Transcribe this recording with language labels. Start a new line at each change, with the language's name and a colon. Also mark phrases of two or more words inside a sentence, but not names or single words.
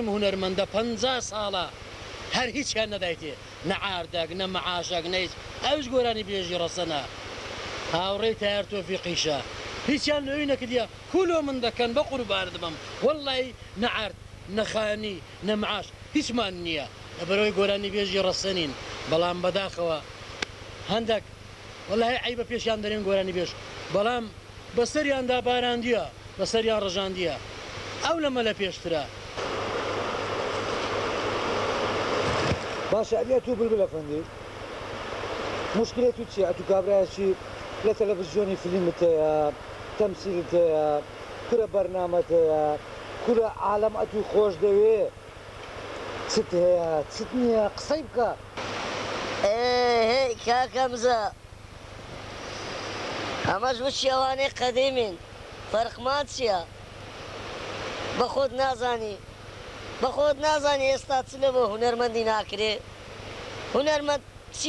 Central Kurdish: هونەرمەندە 50 ساڵە هەر هیچیان نەدایتێ نە ئاردەک نە مەعاشەک نەیت ئەوش گۆرانی بێژی ڕەسەنە هاوڕێی تایار تۆفیقیشە هیچیان لەوی نەکردیە کولۆ من دەکەن بە قوربانت بم وەڵڵی نەعارد نەخانی نەمەعاش هیچمان نییە لەبەرەوەی گۆرانی بێژی ڕەسەنین بەڵام بەداخەوە هەندێک وەڵای عیبە پێشیان دەرێن گۆرانی بێژ بەڵام بەسەریاندا باراندیە بەسەریان ڕژاندیە ئەو لەمە لە پێشترە
Kurdish: باشە ئەبیا تو بلبل ئەفەندی مشکلێت تو چیە ئەتو کابراایکی لە تەلەڤیزیۆنی فیلمت هەیە تەمسیلت هەیە کورە بەرنامەت هەیە کورە عالەم ئەتوی خۆش دەوێ چت هەیە چت نییە قسەی بکە
Central Kurdish: هی کاکەمزە ئەمەش وشی ئەوانەی قەدیمین فەرقمان چییە بە خۆت نازانی ئێستا چ لە بۆ هونەرمەندی ناکرێ هونەرمەند چی